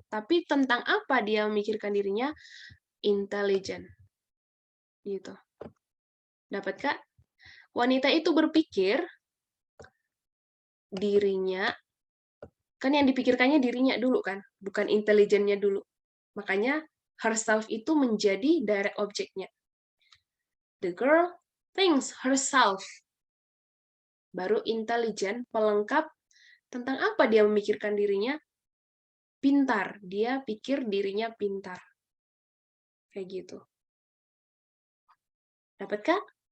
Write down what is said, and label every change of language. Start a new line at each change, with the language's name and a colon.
Indonesian: Tapi tentang apa dia memikirkan dirinya? Intelligent. Gitu. Dapat, Kak? Wanita itu berpikir dirinya, kan yang dipikirkannya dirinya dulu kan, bukan intelijennya dulu. Makanya herself itu menjadi direct objeknya.
English: The girl thinks herself.
Indonesian: Baru intelligent, pelengkap. Tentang apa dia memikirkan dirinya? Pintar. Dia pikir dirinya pintar. Kayak gitu. Dapat, Kak?